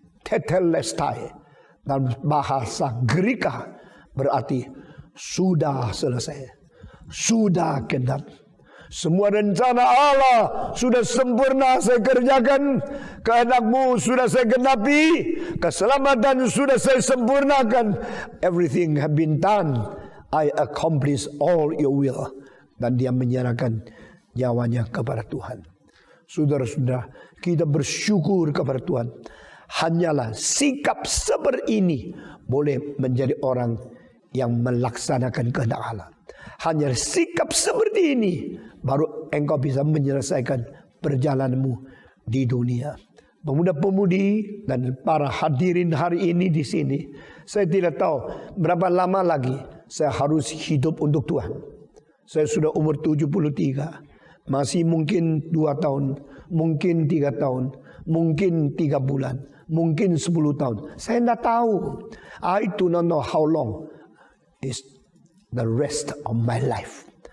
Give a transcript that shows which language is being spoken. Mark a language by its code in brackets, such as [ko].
[id] Tetelestai dalam bahasa Greka berarti sudah selesai, sudah genap. Semua rencana Allah sudah sempurna saya kerjakan. Kehendakmu sudah saya genapi. Keselamatan sudah saya sempurnakan. [en] Everything have been done. I accomplish all your will. [id] Dan dia menyerahkan nyawanya kepada Tuhan. Saudara-saudara, kita bersyukur kepada Tuhan. Hanyalah sikap seperti ini boleh menjadi orang yang melaksanakan kehendak Allah. Hanya sikap seperti ini baru engkau bisa menyelesaikan perjalananmu di dunia. Pemuda-pemudi dan para hadirin hari ini di sini, saya tidak tahu berapa lama lagi saya harus hidup untuk Tuhan. Saya sudah umur 73, masih mungkin 2 tahun, mungkin 3 tahun, mungkin 3 bulan, mungkin 10 tahun. Saya tidak tahu. [en] I do not know how long is the rest of my life.